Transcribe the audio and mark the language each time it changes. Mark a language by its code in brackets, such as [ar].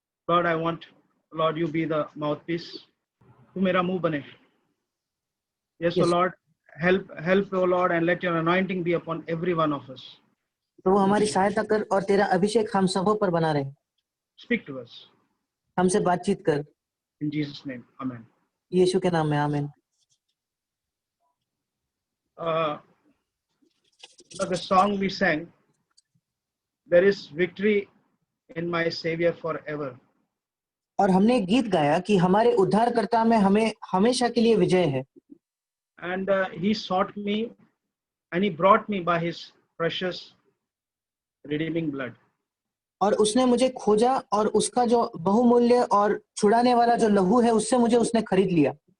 [en] Lord, I want, Lord, you be the mouthpiece. [hi] तू मेरा मुंह बने. Yes, [en] Yes. O Lord, help, O Lord, and let your anointing be upon every one of us. [hi] प्रभु हमारी सहायता कर और तेरा अभिषेक हम सबों पर बना रहे। [en] Speak to us. [hi] हमसे बातचीत कर। [en] In Jesus' name, Amen. [hi] यीशु के नाम में आमीन। [en] The song we sang, there is victory in my Savior forever. [hi] और हमने एक गीत गाया कि हमारे उद्धारकर्ता में हमें हमेशा के लिए विजय है। [en] And he sought me and he brought me by his precious redeeming blood. [hi] और उसने मुझे खोजा और उसका जो बहुमूल्य और छुड़ाने वाला जो लहू है उससे मुझे उसने खरीद लिया।